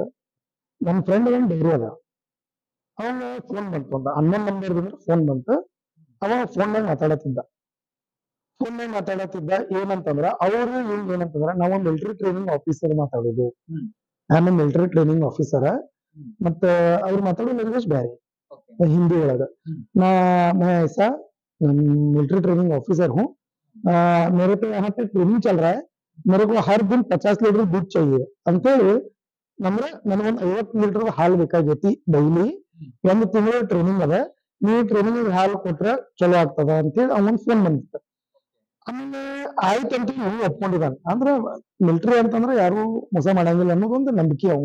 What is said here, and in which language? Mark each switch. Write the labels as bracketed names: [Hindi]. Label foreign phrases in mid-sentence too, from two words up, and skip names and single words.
[Kannada] ನನ್ನ ಫ್ರೆಂಡ್ ಒಂದು ಡೈರಿ ಅದ, ಅವನ ಫೋನ್ ಬಂತು, ಅಂತ ಅನ್ನೊಂದು ನಂಬರ್ ಫೋನ್ ಬಂತು, ಅವ ಫೋನ್ನಾಗ ಮಾತಾಡತ್ತಿದ್ದ ಏನಂತಂದ್ರ ಅವ್ರು ಏನಂತಂದ್ರ ನಾವ್ [English] military training officer [Kannada] ಮಾತಾಡೋದು. ನಾನು [English] military training officer. [Kannada] ಮತ್ತ ಅವ್ರು ಮಾತಾಡೋ ಲ್ಯಾಂಗ್ವೇಜ್ ಬ್ಯಾರೆ ಹಿಂದಿ ಒಳಗ. [Hindi] ನಾ मैं ऐसा [English] military training officer [Hindi] हूँ। मेरे पे यहाँ पे ट्रेनिंग चल रहा है। मेरे को हर दिन 50 ಲೀಟರ್ दूध चाहिए [Kannada] ಅಂತೇಳಿ ನನಗೊಂದು 50 ಲೀಟರ್ ಹಾಲು ಬೇಕಾಗೈತಿ ಡೈಲಿ. 1 ತಿಂಗಳ ಟ್ರೈನಿಂಗ್ ಅದ, ನೀವು ಟ್ರೈನಿಂಗ್ ಹಾಲು ಕೊಟ್ರೆ ಚಲೋ ಆಗ್ತದ ಅಂತೇಳಿ ಅವನ್ ಫೋನ್ ಬಂದಿತ್ತು. ಆಮೇಲೆ ಆಯ್ತಂತ ಇವ್ ಒಪ್ಕೊಂಡಿದ್ದಾನೆ. ಅಂದ್ರ ಮಿಲಿಟರಿ ಅಂತಂದ್ರ ಯಾರು ಮೋಸ ಮಾಡಂಗಿಲ್ಲ ಅನ್ನೋದೊಂದು ನಂಬಿಕೆ ಅವಂಗ.